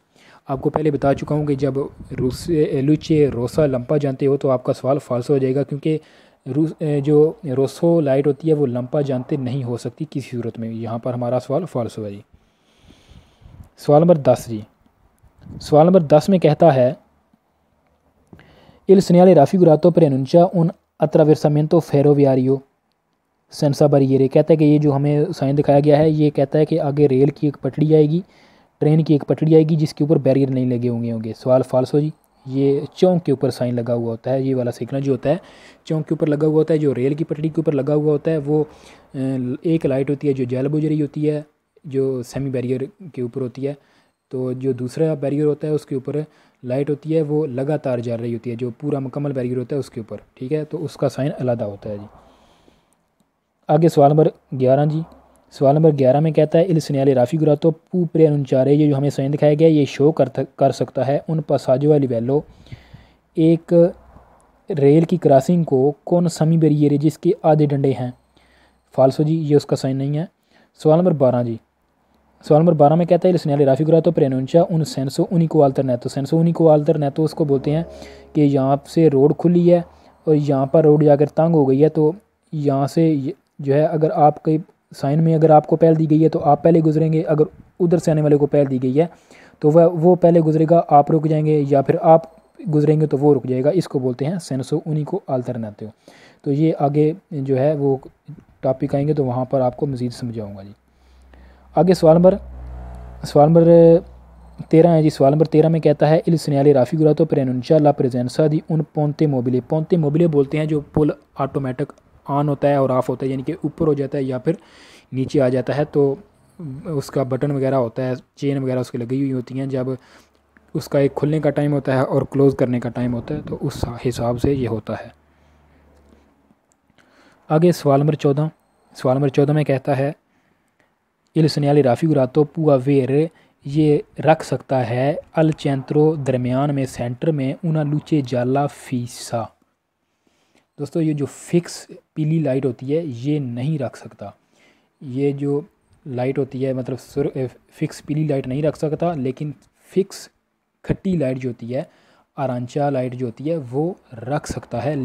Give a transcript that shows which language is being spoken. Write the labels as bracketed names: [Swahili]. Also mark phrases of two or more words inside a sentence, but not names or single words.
[Urdu] آپ کو پہلے بتا چکا ہوں کہ جب [Italian] luce rossa [Urdu] لمپا جانتے ہو تو آپ کا سوال فالسو ہو جائے گا، کیونکہ جو روسو لائٹ ہوتی ہے وہ لمپا جانتے نہیں ہو سکتی کسی صورت میں. یہاں پر ہمارا سوال فالسو ہے جی. سوال نمبر 10 جی۔ سوال نمبر 10 میں کہتا ہے [Italian] il segnale raffigurato preannuncia un attraversamento ferroviario senza barriere, [Urdu] کہتا ہے کہ یہ جو ہمیں سائن دکھایا گیا ہے یہ کہتا ہے کہ آگے ریل کی ایک پٹڑی آئے گی، ٹرین کی ایک پٹڑی آئے گی جس کے اوپر بیریئر نہیں لگے ہوں گے۔ سوال فالسو جی. یہ چوک کے اوپر سائن لگا ہوا ہوتا ہے، یہ والا سگنل جو ہوتا ہے چوک کے اوپر لگا ہوا ہوتا ہے. جو ریل کی پٹڑی کے اوپر لگا ہوا ہوتا ہے وہ ایک لائٹ ہوتی ہے جو جل بجھ رہی ہوتی ہے، جو سیمی بیریئر کے اوپر ہوتی ہے. تو جو دوسرا بیریئر ہوتا ہے اس کے اوپر لائٹ ہوتی ہے وہ لگاتار جل رہی ہوتی ہے، جو پورا مکمل بیریئر ہوتا ہے اس کے اوپر. ٹھیک ہے، تو اس کا سائن الگ ہوتا ہے جی. آگے سوال نمبر 11 جی۔ سوال نمبر 11 میں کہتا ہے [Italian] il segnale raffigurato può preannunciare, [Urdu] یہ جو ہمیں سائن دکھایا گیا یہ شو کر سکتا ہے [Italian] un passaggio a livello, [Urdu] ایک ریل کی کراسنگ کو [Italian] con semi barriere [Urdu] جس کے آدھے ڈنڈے ہیں. فالسو جی، یہ اس کا سائن نہیں ہے. سوال نمبر 12 جی۔ سوال نمبر 12 میں کہتا ہے [Italian] il segnale raffigurato preannuncia un senso unico alternato, senso unico alternato [Urdu] اس کو بولتے ہیں کہ یہاں سے روڈ کھلی ہے اور یہاں پر روڈ جا کر تنگ ہو گئی ہے، تو یہاں سے جو ہے اگر آپ کہیں سائن میں اگر آپ کو پہل دی گئی ہے تو آپ پہلے گزریں گے، اگر ادھر سے آنے والے کو پہل دی گئی ہے تو وہ پہلے گزرے گا، آپ رک جائیں گے، یا پھر آپ گزریں گے تو وہ رک جائے گا. اس کو بولتے ہیں [Italian] senso unico alternativo. [Urdu] تو یہ آگے جو ہے وہ ٹاپک آئیں گے تو وہاں پر آپ کو مزید سمجھاؤں گا جی. آگے سوال نمبر 13 ہے جی. سوال نمبر 13 میں کہتا ہے [Italian] il segnale raffigurato preannuncia la presenza di un ponte mobile, ponte mobile [Urdu] بولتے ہیں جو پل آٹومیٹک آن ہوتا ہے اور آف ہوتا ہے، یعنی کہ اوپر ہو جاتا ہے یا پھر نیچے آ جاتا ہے. تو اس کا بٹن وغیرہ ہوتا ہے، چین وغیرہ اس کی لگی ہوئی ہوتی ہیں، جب اس کا ایک کھلنے کا ٹائم ہوتا ہے اور کلوز کرنے کا ٹائم ہوتا ہے تو اس حساب سے یہ ہوتا ہے. آگے سوال نمبر 14۔ سوال نمبر 14 میں کہتا ہے [Italian] il segnale raffigurato può avere, [Urdu] یہ رکھ سکتا ہے [Italian] al centro [Urdu] درمیان میں، سینٹر میں, [Italian] una luce gialla fissa। [Urdu] دوستو یہ جو فکس پیلی لائٹ ہوتی ہے یہ نہیں رکھ سکتا، یہ جو لائٹ ہوتی ہے مطلب فکس پیلی لائٹ نہیں رکھ سکتا، لیکن فکس کھٹی لائٹ جو ہوتی ہے، ارانچا لائٹ جو ہوتی ہے وہ رکھ سکتا ہے.